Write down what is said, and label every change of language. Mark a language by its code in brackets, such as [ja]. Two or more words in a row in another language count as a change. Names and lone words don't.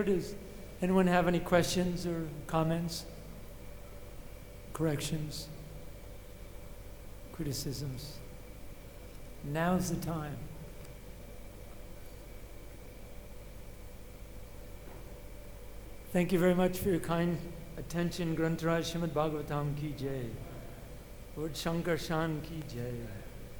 [en] Does anyone have any questions or comments, corrections, criticisms? Now's the time. Thank you very much for your kind attention. [hi] ग्रंथराज श्रीमद् भागवतम् की जय. लॉर्ड शंकर शान की जय.